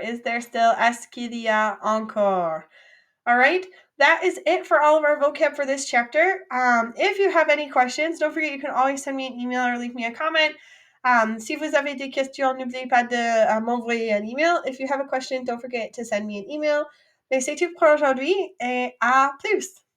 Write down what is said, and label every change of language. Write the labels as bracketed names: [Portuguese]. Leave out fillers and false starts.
[English] Is there still [French] est-ce qu'il y a encore? [English] All right, that is it for all of our vocab for this chapter. If you have any questions, don't forget you can always send me an email or leave me a comment. [French] Si vous avez des questions, n'oubliez pas de m'envoyer un email. [English] If you have a question, don't forget to send me an email. [French] Mais c'est tout pour aujourd'hui et à plus!